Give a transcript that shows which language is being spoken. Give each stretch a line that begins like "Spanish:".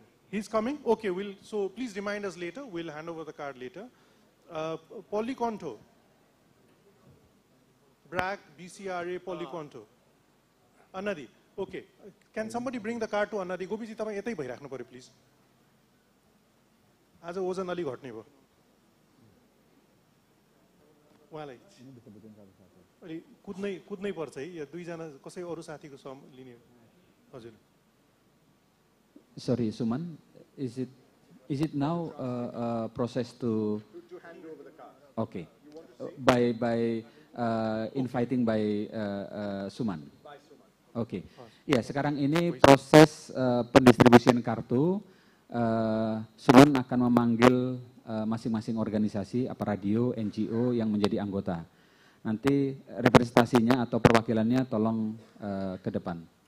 English: He's coming? Okay, so please remind us later. We'll hand over the card later. Polyconto. BRAC, BCRA, Polyconto. Anadi. Okay. Can somebody bring the card to Anadi?
Nepali: Gopiji, तपाईं यतै भइराख्नु पर्यो please. आज ओजन अलि घट्ने भयो. उहाँलाई अलि कुद्नै पर्छ है, या 2 जना कसै अरु साथीको सम लिने. हजुर.
English: Sorry, Suman, is it now process to hand over the card? Okay, by inviting by Suman. By Suman.
Indonesian: Oke, ya sekarang ini proses pendistribusian kartu. Suman akan memanggil masing-masing organisasi, apa radio, NGO yang menjadi anggota. Nanti representasinya atau perwakilannya tolong ke depan.